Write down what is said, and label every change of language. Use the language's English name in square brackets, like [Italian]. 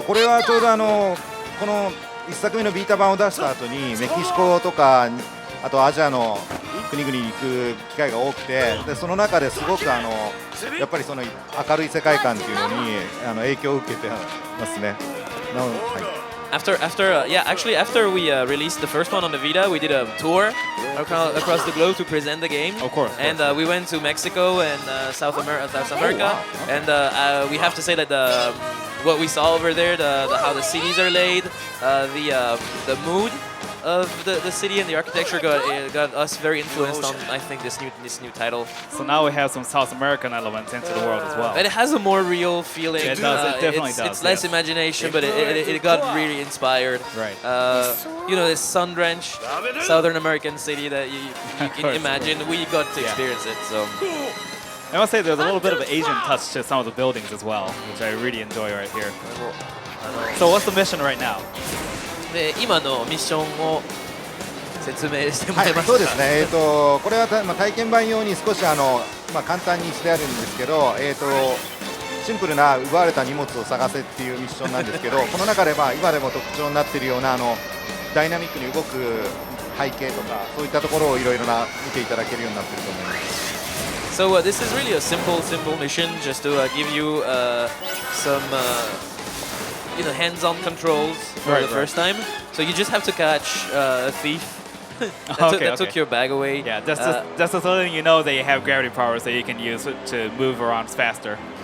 [Japanese] これはちょうどこの1作目のビータ版を出した後にメキシコとかあとアジアの国々に行く機会が多くて、でその中ですごくやっぱりその明るい世界観っていうのに影響を受けてますね。 [English] After we released the first one on the Vita, we did a tour across the globe to present the game. Of course. And we went to Mexico and South America. wow. And we have to say that what we saw over there, how the cities are laid, the mood of the city and the architecture got us very influenced on, I think, this new title. So now we have some South American elements into the world as well. And it has a more real feeling. It does. It definitely does. It's less imagination, but it got really inspired. Right. This sun-drenched Southern American city that you can imagine. We got to experience it. So. I must say there's a little bit of an Asian touch to some of the buildings as well, which I really enjoy right here. So what's the mission right now? [Japanese] で今のミッションを説明してもらえますか。そうですね。これは体験版用に少し簡単にしてあるんですけど、シンプルな奪われた荷物を探せっていうミッションなんですけど、この中で今でも特徴になっているようなダイナミックに動く背景とかそういったところをいろいろな見ていただけるようになっていると思います。 [English] So this is really a simple mission just to give you some hands-on controls for the first time. So you just have to catch a thief that took your bag away. Yeah, that's so letting you know that you have gravity powers that you can use to move around faster.